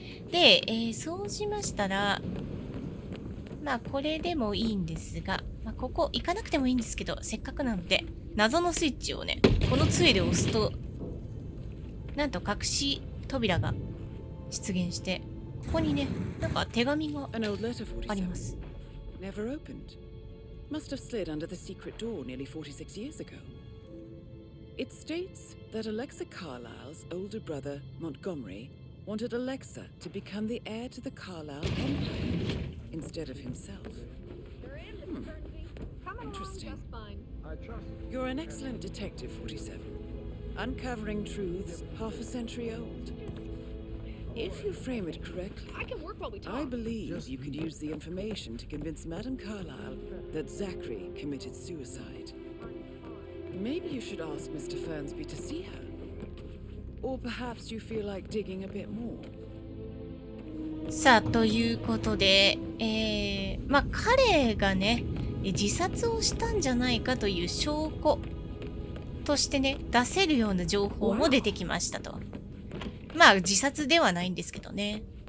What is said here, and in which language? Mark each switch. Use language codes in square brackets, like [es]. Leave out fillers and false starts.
[ja] で、そうしましたら、まあこれでもいいんですが、まあ、ここ行かなくてもいいんですけど、せっかくなので謎のスイッチをね、この杖で押すと、なんと隠し扉が出現して、ここにね、なんか手紙があります。 [en] Never opened. Must have slid under the secret door nearly 46 years ago. It states that Alexa Carlisle's older brother, Montgomery, wanted Alexa to become the heir to the Carlisle Empire instead of himself. Interesting. You're an excellent detective, 47. Uncovering truths half a century old. If you frame it correctly, I believe you could use the information to convince Madame Carlisle that Zachary committed suicide. Maybe you should ask Mr. Fernsby to see her. Or perhaps you feel like digging a bit more. [ja] さあ、ということで、まあ彼がね、自殺をしたんじゃないかという証拠としてね、出せるような情報も出てきましたと。まあ自殺ではないんですけどね。